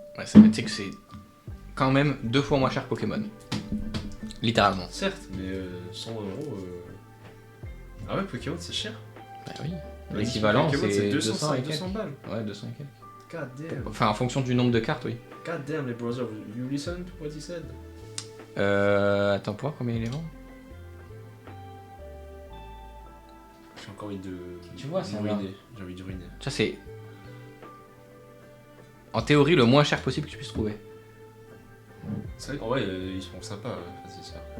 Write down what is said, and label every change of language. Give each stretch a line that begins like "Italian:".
French: Ouais, ça tu sais que c'est quand même 2 fois moins cher que Pokémon. Littéralement. Certes, mais 100 €. Ah ouais, Pokémon, c'est cher. Bah oui. Bah, L'équivalent, Pokémon, c'est 200 200 et quelques. 200 balles. Ouais, 200 et quelques.
English: God damn.
French: Enfin, en fonction du nombre de cartes, oui.
English: God damn, les brothers, you listen to what he said?
French: Attends, pour voir combien il est vend. J'ai encore envie de. Tu vois, ça ruiner. J'ai envie de ruiner. Ça, c'est en théorie le moins cher possible que tu puisses trouver. C'est vrai qu'en vrai, ils sont sympas, vas-y, ça.